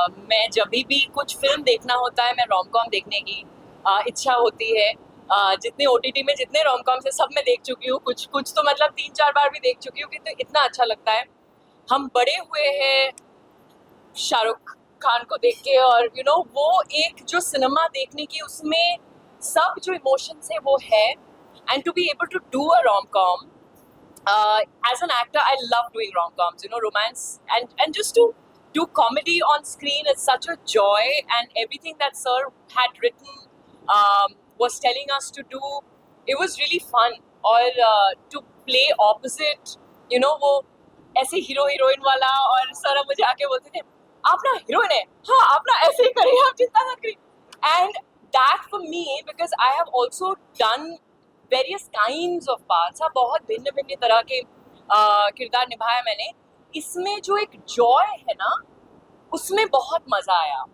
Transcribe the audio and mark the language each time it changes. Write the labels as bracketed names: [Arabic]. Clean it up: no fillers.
[Hindi] मैं जब भी कुछ फिल्म देखना होता है मैं रोम कॉम देखने की इच्छा होती है। जितने OTT में जितने रोम कॉम्स है सब मैं देख चुकी हूँ, कुछ तो मतलब 3-4 बार भी देख चुकी हूँ क्योंकि इतना अच्छा लगता है। [English] हम बड़े हुए हैं शाहरुख खान को देख के और वो एक जो सिनेमा देखने की उसमें सब जो इमोशंस है वो है and to be able to do a rom com as an actor, I love doing rom-coms, romance and just to do comedy on screen is such a joy, and everything that sir had written was telling us to do, it was really fun. [Hindi] और to play opposite, वो ऐसे hero heroine वाला, और sir मुझे आके बोलते थे आप ना हीरोइन है, हाँ आप ना ऐसे ही करिए, आप चिंता मत करिए। And that for me, because I have also done various kinds of parts, बहुत भिन्न भिन्न तरह के किरदार निभाया मैंने, इसमें जो एक जॉय है ना उसमें बहुत मज़ा आया।